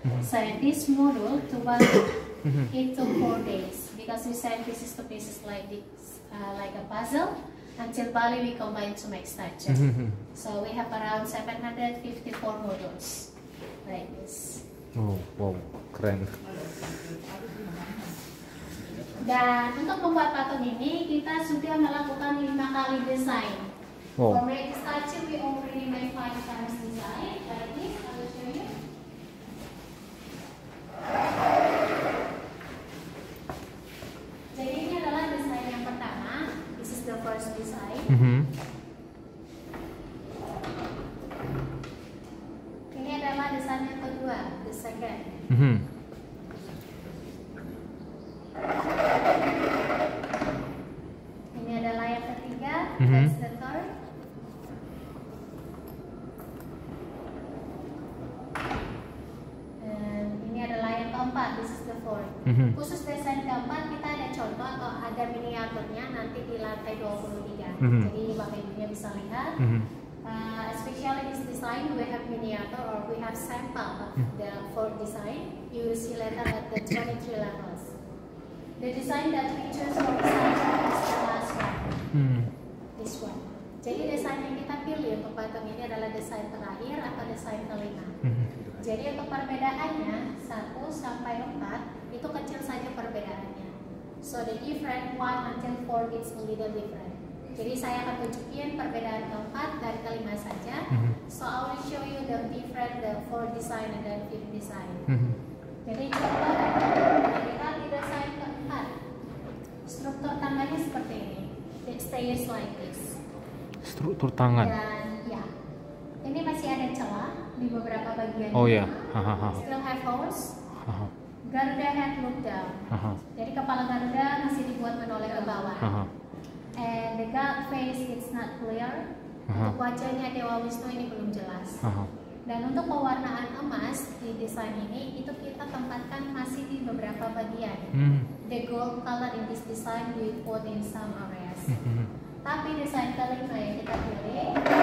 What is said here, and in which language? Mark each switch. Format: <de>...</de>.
<en>Send this module to Bali. It took 4 days because we send pieces to pieces like this, like a puzzle. Until Bali we combine to make statue. So we have around 754 modules like this. Oh, wow,</en> <id>keren. Dan untuk membuat patung ini kita sudah melakukan 5 kali desain.</id> <en>For make statue we already made 5 times design. Like this, I will show you.</en> <id>Jadi ini adalah desain yang pertama.</id> <en>This is the first design.</en> <id>Ini adalah desain yang kedua,</id> <en>the second.</en> <id>Ini adalah yang ketiga,</id> <en>that's the third.</en> <id>Dan ini adalah yang keempat,</id> <en>this is the fourth.</en> <id>Khusus desain keempat kita ada contoh atau ada miniaturnya nanti di lantai 23. Jadi Bapak Ibunya bisa lihat.</id> <en>Especially this design, we have miniature or we have sample of the fourth design. You will see later at the 23 levels. The design that we choose for statue is the last one. This one.</en> <id>Jadi desain yang kita pilih untuk patung ini adalah desain terakhir atau desain kelima. Jadi untuk perbedaannya 1 sampai 4 itu kecil saja perbedaannya.</id> <en>So the different 1 until 4 is a little different.</en> <id>Jadi saya akan tunjukin perbedaan keempat dan kelima saja.</id> <en>So I will show you the different, the 4 design and then 5th design.</en> <id>Jadi contoh kita di desain keempat, struktur tangannya seperti ini.</id> <en>It stays like this.</en> <id>Struktur tangan. Dan ya, ini masih ada celah di beberapa bagian. Oh ya.</id> <en>Still have holes. Garuda head look down.</en> <id>Jadi kepala Garuda masih dibuat menoleh ke bawah.</id> <en>And the god face it's not clear.</en> <id>Untuk wajahnya Dewa Wisnu ini belum jelas. Dan untuk pewarnaan emas di desain ini itu kita tempatkan masih di beberapa bagian.</id> <en>The gold color in this design we put in some areas.</en> <id>Tapi desain kelima yang kita pilih desain.</id>